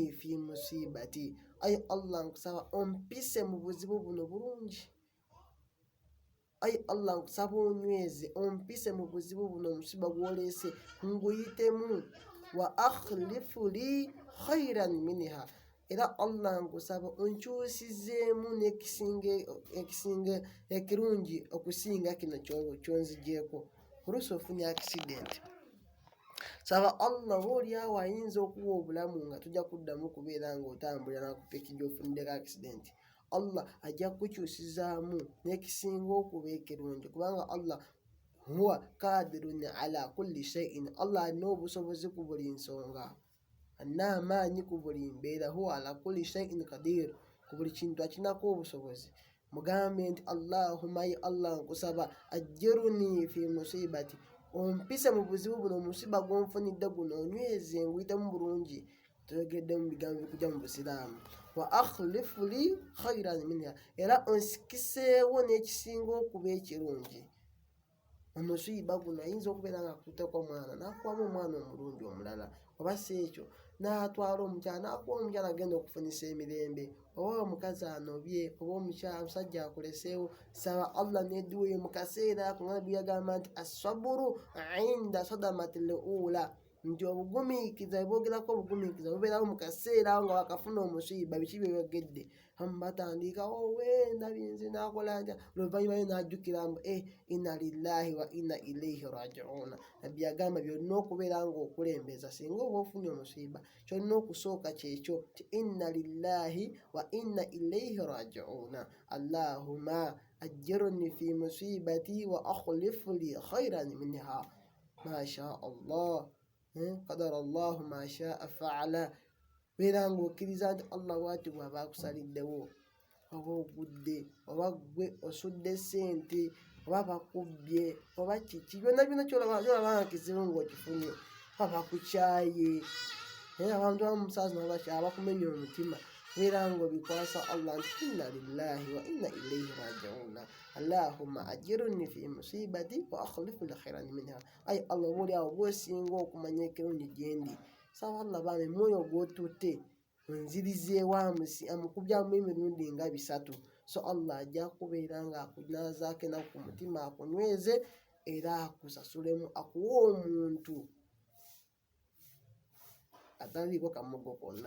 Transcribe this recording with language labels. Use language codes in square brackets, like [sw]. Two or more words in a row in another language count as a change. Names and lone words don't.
[ar] في مصيبتي, [lg] ayi Allah nkusaba ompise mu buzibu buno bulungi, ayi Allah nkusaba onyweze, ompise mu buzibu buno, omusiba gw'oleese nguyitemu, [ar] واخلف لي خيرا منها, [lg] era Allah nkusaba onkyusizeemu n'ekisinga ekirungi okusinga kino kyonzigyeko. Oluusi ofunye akisidenti, Saba Allah oolyawo ayinza okuwa obulamu nga tujja kuddamu kubeera ng'otambulira nakupa ekijja ofuniddeko accident. Allah ajja kukukyusizaamu n'ekisinga okuba ekirungi, kubanga Allah [ar] هو قادر على كل شيء. [lg] Allah alina obusobozi ku buli nsonga, alina amaanyi ku buli mbeera. [ar] هو على كل شيء قدير, [lg] ku buli kintu akinako obusobozi. Mugambe nti Allahumma, ye Allah nkusaba, [ar] أجرني في مصيبتي, [lg] ompise mu buzibu buno, musiba gw'onfunidde guno onyweze nguyitemu bulungi. Tuyogedde mu bigambo bikujja mu Busiraamu. [ar] واخلف لي خيرا منها, [lg] era onsikiseewo n'ekisinga okuba ekirungi. Omusiba guno ayinza okubeera nga akututteko omwana, n'akuwamu omwana omulungi omulala, oba si ekyo n'atwala omukyala, n'akuwa omukyala agenda okufunisa emirembe, oba omukazi anobye, oba omusajja akuleseewo. Saba Allah n'edduwe mu kaseera ako nga byagamba nti [ar] الصبر عند الصدمة الأولى, [lg] nti obugumiikiriza bwogerako obugumiikiriza bubeerawo mu kaseera nga wakafuna omusiba. Biki bye byogedde? Abamu batandika ndabye nze nakola ntya, oluvannyuma n'ajjukira mbu [ar] إنا لله وإنا إليه راجعون. [lg] Nabbi yagamba byolina okubeera ng'okulembeza singa oba ofunye omusiba, kyolina okusooka kyekyo ti [ar] إنا لله وإنا إليه راجعون. اللهم أجرني في مصيبتي واخلف لي خيرا منها. ما شاء الله، قدر الله ما شاء فعل. [lg] Beera ng'okkiriza nti Allah bw'ati bw'aba akusaliddewo, oba ogudde, oba gwe osudde ssente, oba bakubbye, oba kiki, byonna byonna kyolaba nga kizibu ng'okifunye, oba bakukyaye, abantu abamusaazi abakumenya omutima, beera ng'obikwasa Allah nti [ar] إنا لله وإنا إليه راجعون. اللهم أجرني في مصيبتي واخلف لي خيرا منها. [lg] Ayi Allah, oboolyawo gwesinga okumanya ekirungi gyendi, saba Allah bame mwoyo gw'otutte onzirizeewo, amukubyamu emirundi nga 3. So Allah ajja kubeera ng'akunaazaako enaku ku mutima, akunyweze era akusasulemu, akuwe omuntu ataliiko kamogo konna.